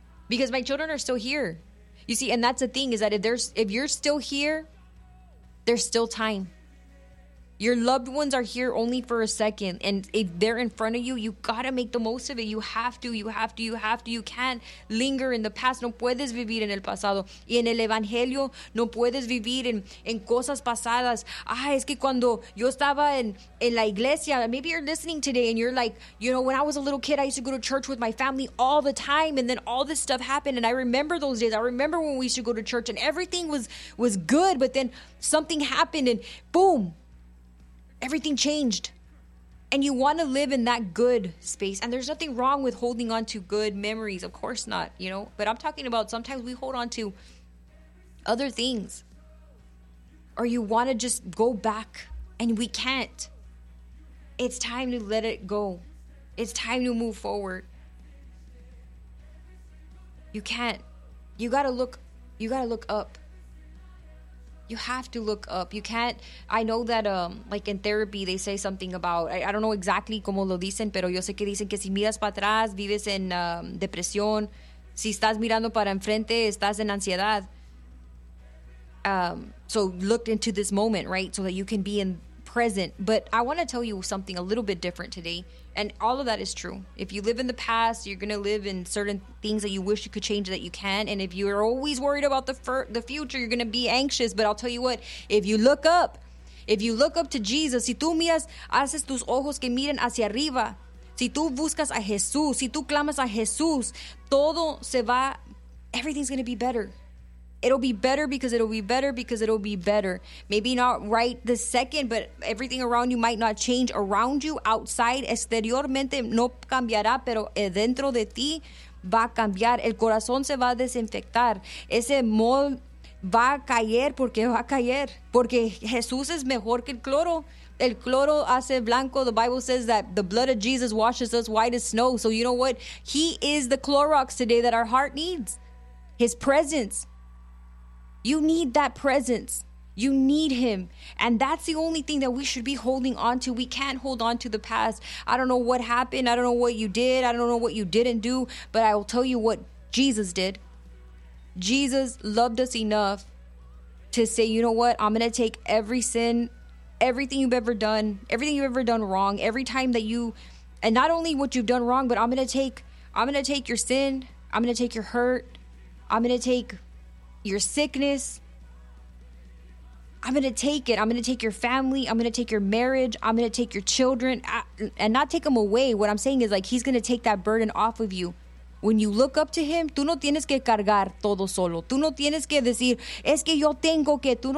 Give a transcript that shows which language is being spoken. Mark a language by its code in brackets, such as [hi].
[en] Because my children are still here. You see, and that's the thing, is that if you're still here, there's still time. Your loved ones are here only for a second. And if they're in front of you, you gotta make the most of it. You have to, you have to, you have to. You can't linger in the past. [es] No puedes vivir en el pasado. Y en el evangelio, no puedes vivir en cosas pasadas. Ah, es que cuando yo estaba en la iglesia, [en] maybe you're listening today and you're like, you know, when I was a little kid, I used to go to church with my family all the time. And then all this stuff happened. And I remember those days. I remember when we used to go to church and everything was good. But then something happened and boom. Everything changed. And you want to live in that good space. And there's nothing wrong with holding on to good memories. Of course not, you know. But I'm talking about sometimes we hold on to other things. Or you want to just go back And we can't. It's time to let it go. It's time to move forward. You can't. You gotta look up. You have to look up. You can't. I know that, like in therapy, they say something about, I don't know exactly [es] como lo dicen, pero yo sé que dicen que si miras para atrás, vives en depresión. Si estás mirando para enfrente, estás en ansiedad. [en] So look into this moment, right? So that you can be in present. But I want to tell you something a little bit different today. And all of that is true. If you live in the past, you're going to live in certain things that you wish you could change that you can. And if you're always worried about the future, you're going to be anxious. But I'll tell you what, if you look up to Jesus, [es] si tú miras, haces tus ojos que miren hacia arriba, si tú buscas a Jesús, si tú clamas a Jesús, todo se va, [en] everything's going to be better. It'll be better because it'll be better because it'll be better. Maybe not right this second, but everything around you might not change around you. [es] Outside, exteriormente, no cambiará, pero dentro de ti va a cambiar. El corazón se va a desinfectar. Ese mol va a caer porque va a caer. Porque Jesús es mejor que el cloro. El cloro hace blanco. [en] The Bible says that the blood of Jesus washes us white as snow. So you know what? He is the Clorox today that our heart needs. His presence. You need that presence. You need him. And that's the only thing that we should be holding on to. We can't hold on to the past. I don't know what happened. I don't know what you did. I don't know what you didn't do. But I will tell you what Jesus did. Jesus loved us enough to say, you know what? I'm going to take every sin, everything you've ever done wrong, every time that you, and not only what you've done wrong, but I'm going to take your sin. I'm going to take your hurt. I'm going to take your sickness. I'm going to take it. I'm going to take your family. I'm going to take your marriage. I'm going to take your children and not take them away. What I'm saying is, like, he's going to take that burden off of you. When you look up to him, [es] tú no tienes que cargar todo solo. Tú no tienes que decir, es que yo tengo que.